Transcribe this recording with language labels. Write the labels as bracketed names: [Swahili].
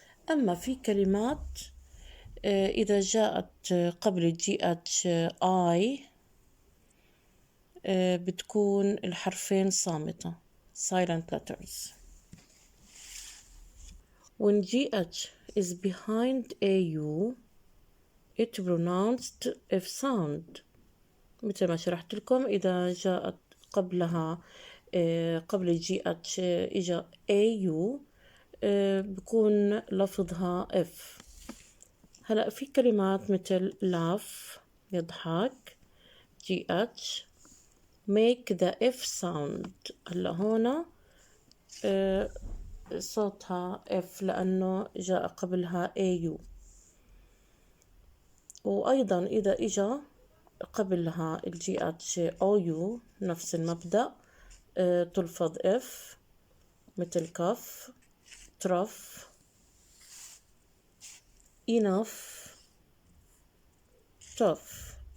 [Arabic] أما في كلمات إذا جاءت قبل ال GH I بتكون الحرفين صامتة [English] silent letters. When GH is behind AU it pronounced F sound. [Arabic] مثل ما شرحت لكم إذا جاءت قبلها قبل ال GH إجا AU بكون لفظها F. هلأ في كلمات مثل [English] laugh [Arabic] يضحك [English] GH make the F sound. [Arabic] هلأ هنا صوتها F لأنه جاء قبلها AU. وأيضا إذا إجا قبلها ال GH OU نفس المبدأ تلفظ F مثل كف ترف [English] enough tough.